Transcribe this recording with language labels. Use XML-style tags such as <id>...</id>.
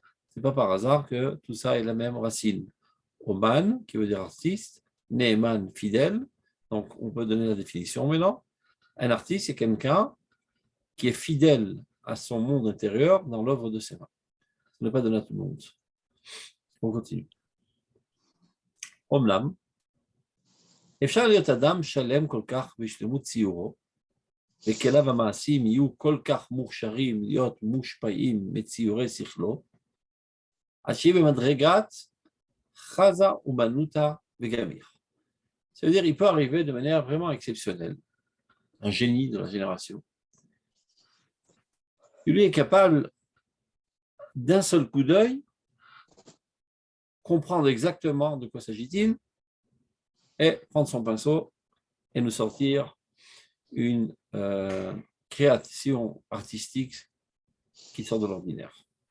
<fr>Ce n'est pas par hasard que tout ça est la même racine. Oman, qui veut dire artiste, Neeman, fidèle. Donc, on peut donner la définition maintenant. Un artiste, c'est quelqu'un qui est fidèle à son monde intérieur dans l'œuvre de ses mains. Ce n'est pas donné à tout le monde. On continue. Omlam.</fr> <he>אפשר להיות אדם שלם כל כך בשלמות ציורו, וכליו המעשים יהיו כל כך מוכשרים להיות מושפעים מציורי שכלו, עד שיהיה במדרגת חזה ומנותה וגמיר.</he> <fr>Ça veut dire qu'il peut arriver de manière vraiment exceptionnelle, un génie de la génération. Lui est capable d'un seul coup d'œil comprendre exactement de quoi s'agit-il et prendre son pinceau et nous sortir une création artistique qui sort de l'ordinaire.</fr>